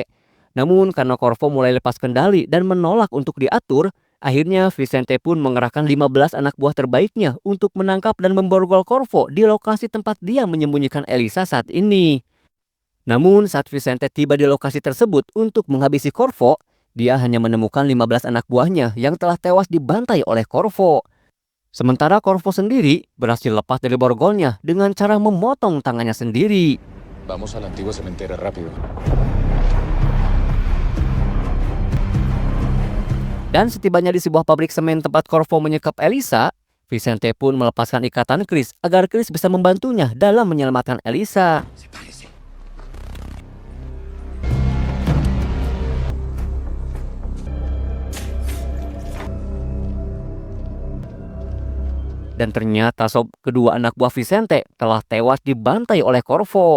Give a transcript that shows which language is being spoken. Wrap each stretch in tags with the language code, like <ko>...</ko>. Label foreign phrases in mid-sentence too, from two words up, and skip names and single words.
<id>Namun karena Corvo mulai lepas kendali dan menolak untuk diatur, akhirnya Vicente pun mengerahkan 15 anak buah terbaiknya untuk menangkap dan memborgol Corvo di lokasi tempat dia menyembunyikan Elisa saat ini. Namun saat Vicente tiba di lokasi tersebut untuk menghabisi Corvo, dia hanya menemukan 15 anak buahnya yang telah tewas dibantai oleh Corvo. Sementara Corvo sendiri berhasil lepas dari borgolnya dengan cara memotong tangannya sendiri.</id> <es>vamos al antiguo cementerio rápido.</es> <id>Dan setibanya di sebuah pabrik semen tempat Corvo menyekap Elisa, Vicente pun melepaskan ikatan Chris agar Chris bisa membantunya dalam menyelamatkan Elisa. Dan ternyata sob, kedua anak buah Vicente telah tewas dibantai oleh Corvo.</id>